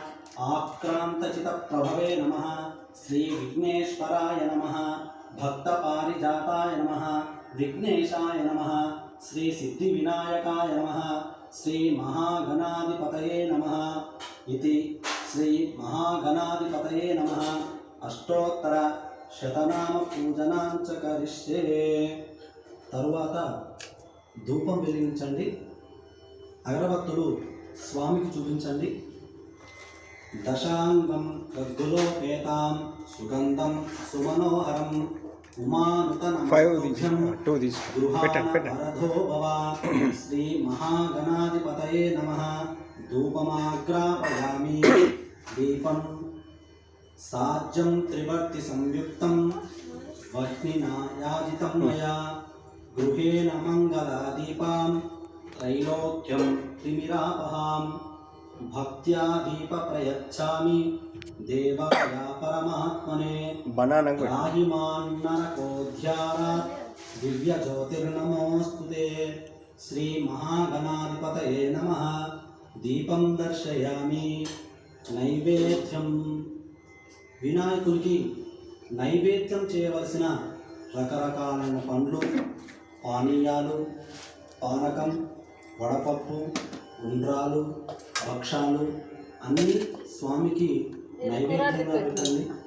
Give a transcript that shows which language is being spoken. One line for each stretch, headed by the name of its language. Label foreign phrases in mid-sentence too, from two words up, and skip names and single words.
Sanskrit: आक्रान्तचितप्रभवे नमः श्रीविघ्नेश्वराय नमः भक्तपारिजाताय नमः विघ्नेशाय नमः श्रीसिद्धिविनायकाय नमः श्रीमहागणाधिपतये नमः इति श्रीमहागणाधिपतये नमः अष्टोत्तर శతనామ పూజనాంచ కరిష్యే.
Telugu: తరువాత ధూపం వెలిగించండి. అగరబత్తులు స్వామికి చూపించండి.
Sanskrit: దశాంగం గద్గులోపేతాం సుగంధం సుమనోహరం ఉమానుతనమస్తుభ్యం గృహాణవరధో భవ. శ్రీ మహాగణాధిపతయే నమః. ధూపమాగ్రాపయామి. దీపం साज्यं त्रिवर्ति संयुक्तं वह्निना याजितं मया गृहेण मंगलादीपां त्रैलोक्यं त्रिमिरापहां भक्त्या दीप प्रयच्छामि देवाय परमात्मने राहिमान्नरकोऽध्यारात् दिव्य ज्योतिर्नमोस्तुते. श्री महागणाधिपतये नमः. दीपं दर्शयामि. नैवेद्यं
Telugu: వినాయకునికి నైవేద్యం చేయవలసిన రకరకాలైన పండ్లు, పానీయాలు, పానకం, వడపప్పు, ఉండ్రాలు, భక్షాలు అన్నీ స్వామికి నైవేద్యంగా పెట్టండి.